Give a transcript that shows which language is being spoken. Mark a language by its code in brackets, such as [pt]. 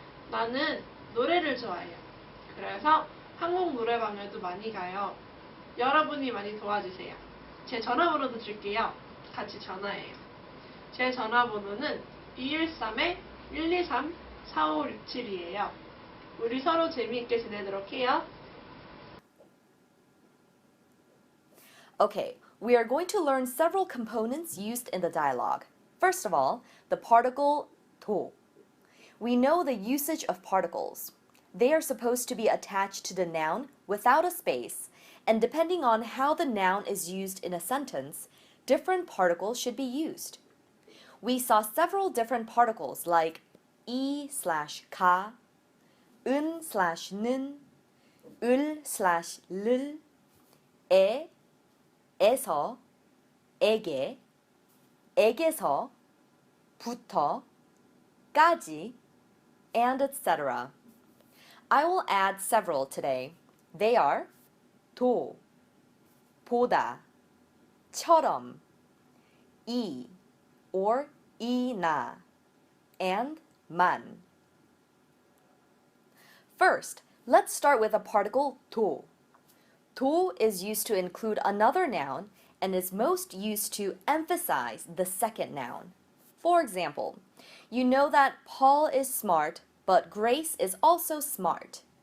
[ko] 나는 노래를 좋아해요. 그래서 한국 노래방에도 많이 가요. 여러분이 많이 도와주세요. 제 전화번호도 줄게요. 같이 전화해요. 제 전화번호는 213-123-4567이에요. 우리 서로 재미있게 지내도록 해요. [en] Okay, we are going to learn several components used in the dialogue. First of all, the particle 도. We know the usage of particles. They are supposed to be attached to the noun without a space, and depending on how the noun is used in a sentence, different particles should be used. We saw several different particles like 이/가, 은/는, 을/를, 에서, 에게, 에게서, 부터, 까지, and etc. I will add several today. They are 도, 보다, 처럼, 이, or 이나, and 만. First, let's start with the particle 도. 도 is used to include another noun and is most used to emphasize the second noun. For example, you know that Paul is smart, but Grace is also smart.